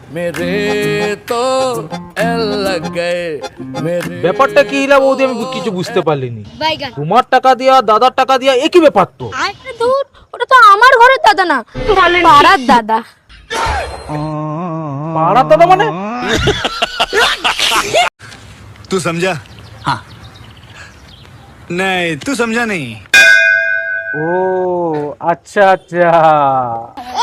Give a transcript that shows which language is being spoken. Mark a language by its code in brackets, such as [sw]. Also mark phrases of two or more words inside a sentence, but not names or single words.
[bn] ব্যাপারটা কি হলো বৌদি, আমি কিছু বুঝতে পারলিনি। বাইগান। তোমার টাকা দিয়া দাদার টাকা দিয়া একই ব্যাপার তো। আরে দূর, ওটা তো আমার ঘরের দাদা না, পাড়ার দাদা। পাড়ার দাদা মানে? [hi] तू समझा? हाँ। नहीं तू समझा नहीं। [bn] ও আচ্ছা আচ্ছা।